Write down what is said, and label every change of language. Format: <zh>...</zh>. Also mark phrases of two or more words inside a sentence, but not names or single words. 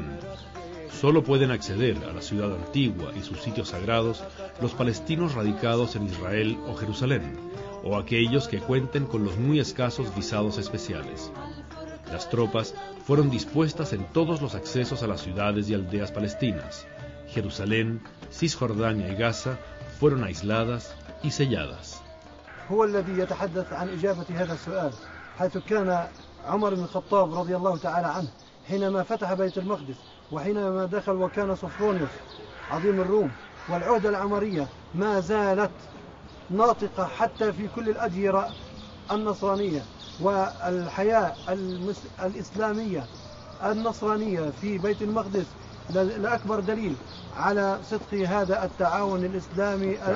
<es>Solo pueden acceder a la ciudad antigua y sus sitios sagrados los palestinos radicados en Israel o Jerusalén, o aquellos que cuenten con los muy escasos visados especiales. Las tropas fueron dispuestas en todos los accesos a las ciudades y aldeas palestinas. Jerusalén, Cisjordania y Gaza fueron aisladas y selladas.</es> <ar>هو الذي يتحدث عن إجابة هذا السؤال حيث كان عمر بن الخطاب رضي الله تعالى عنه حينما فتح بيت المقدس وحينما دخل وكان صفرونيوس عظيم الروم والعهدة العمرية ما زالت ناطقة حتى في كل الأديرة النصرانية والحياة الإسلامية النصرانية في بيت المقدس لأكبر دليل على صدق هذا التعاون الإسلامي</ar>